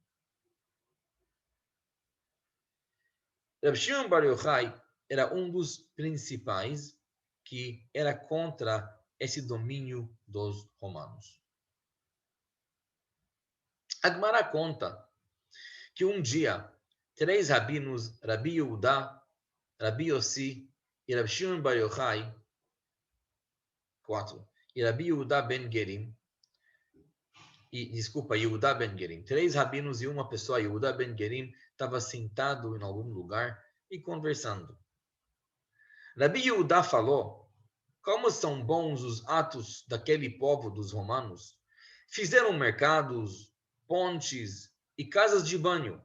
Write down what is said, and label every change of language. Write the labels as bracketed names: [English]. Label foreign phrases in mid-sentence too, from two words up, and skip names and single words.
[Portuguese] Rav Shimon Bar Yochai era um dos principais que era contra esse domínio dos romanos. A Gemara conta que um dia 3 rabinos, Rabi Yehuda, Rabi Yossi e Rav Shimon Bar Yochai, 4, e Rabi Yehuda ben Gerim, Yehuda ben Gerim, 3 rabinos e uma pessoa, Yehuda ben Gerim, estava sentado em algum lugar e conversando. Rabi Yehuda falou: como são bons os atos daquele povo dos romanos. Fizeram mercados, pontes e casas de banho.